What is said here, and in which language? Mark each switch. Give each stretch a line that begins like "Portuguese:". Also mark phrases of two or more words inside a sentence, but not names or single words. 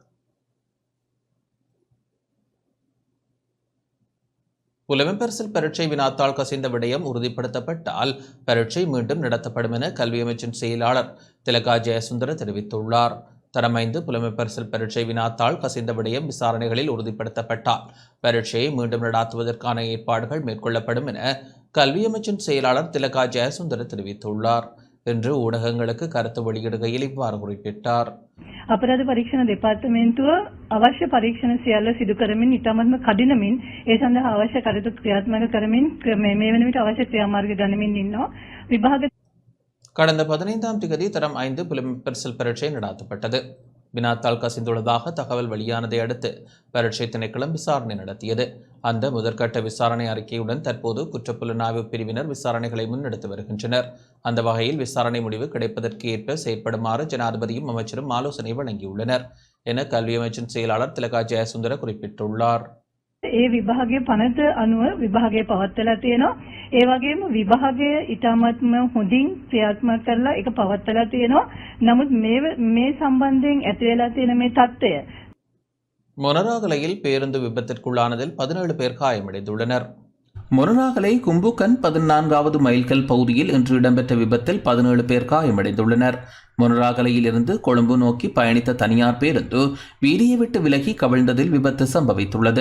Tamil: புலமைப்பரிசில் பரீட்சை வினாத்தாள் கசிந்த விடயம் உறுதிப்படுத்தப்பட்டால் பரீட்சை மீண்டும் நடத்தப்படும் என கல்வி அமைச்சின் செயலாளர் திலகா ஜெயசுந்தர தெரிவித்துள்ளார். தரம் 5 புலமைப்பரிசில் பரீட்சை வினாத்தாள் கசிந்த விடயம் விசாரணைகளில் உறுதிப்படுத்தப்பட்டால் பரீட்சையை மீண்டும் நடாத்துவதற்கான ஏற்பாடுகள் மேற்கொள்ளப்படும் என கல்வி அமைச்சின் செயலாளர் திலகா ஜெயசுந்தர தெரிவித்துள்ளார். இன்று ஊடகங்களுக்கு கருத்து வெளியிடுகையில் இவ்வாறு குறிப்பிட்டார்.
Sinhala: අපරාධ පරීක්ෂණ දෙපාර්තමේන්තුව අවශ්‍ය පරීක්ෂණ සියල්ල සිදු කරමින් ඉතාමත්ම කඩිනමින් ඒ සඳහා අවශ්‍ය කටයුතු ක්‍රියාත්මක කරමින් මේ වන විට අවශ්‍ය ක්‍රියාමාර්ග ගනිමින් ඉන්නවා. විභාග
Tamil: கடந்த 15ஆம் தேதி தரம் 5 புலம்பெயர்சல் பரீட்சை நடாத்தப்பட்டது. வினாத்தாள் கசிந்துள்ளதாக தகவல் வெளியானதை அடுத்து பரீட்சை திணைக்களம் விசாரணை நடத்தியது. அந்த முதற்கட்ட விசாரணை அறிக்கையுடன் தற்போது குற்றப்புலனாய்வு பிரிவினர் விசாரணைகளை முன்னெடுத்து வருகின்றனர். அந்த வகையில் விசாரணை முடிவு கிடைப்பதற்கு ஏற்ப செயற்படுமாறு ஜனாதிபதியும் அமைச்சரும் ஆலோசனை வழங்கியுள்ளனர் என கல்வி அமைச்சின் செயலாளர் திலகா ஜெயசுந்தர குறிப்பிட்டுள்ளார்.
Sinhala: ඒ විභාගයේ පනත අනුව විභාගය පවත්වලා තියෙනවා. ඒ වගේම විභාගය ඊටමත්ම හොඳින් ක්‍රියාත්මක කරලා ඒක පවත්වලා තියෙනවා. නමුත් මේ සම්බන්ධයෙන් ඇති වෙලා තියෙන මේ தත්ත්වය
Tamil: மொனராகலையில் பேருந்து விபத்திற்குள்ளானதில் 17 பேர் காயமடைந்துள்ளனர். மொனராகலை கும்புக்கன் 14வது மைல்கல் பகுதியில் இன்று இடம்பெற்ற விபத்தில் 17 பேர் காயமடைந்துள்ளனர். மொனராகலையில் இருந்து கொழும்பு நோக்கி பயணித்த தனியார் பேருந்து வீதியை விட்டு விலகி கவிழ்ந்ததில் விபத்து சம்பவித்துள்ளது.